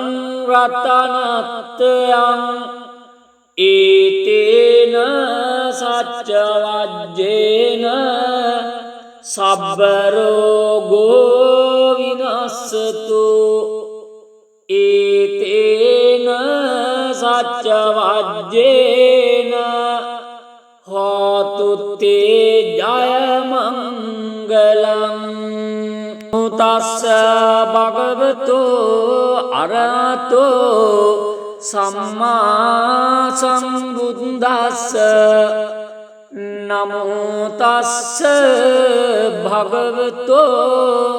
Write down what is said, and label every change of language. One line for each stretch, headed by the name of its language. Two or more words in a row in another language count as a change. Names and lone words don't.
Pali: රතනත්යං ඒතේන සච්ච වජ්ජේන සබ්බ රෝගෝ විනස්සතු ඒතේන සච්ච වජ්ජේන හෝතු තේ ජය මංගලං තස්ස භගවතෝ අරහතෝ සම්මා සම්බුද්දස්ස නමෝ තස්ස භගවතෝ